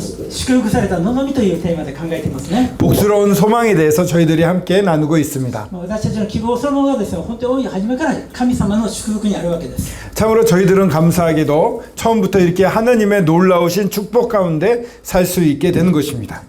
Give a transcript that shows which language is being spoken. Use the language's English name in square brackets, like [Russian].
[Japanese] 祝福された望みというテーマで考えていますね。 [Korean] 복스러운 소망에 대해서 저희들이 함께 나누고 있습니다. [Japanese] 私たちの希望そのものがですね、本当に初めから神様の祝福にあるわけです。 [Korean] 참으로 저희들은 감사하게도 처음부터 이렇게 하나님의 놀라우신 축복 가운데 살 수 있게 되는 것입니다.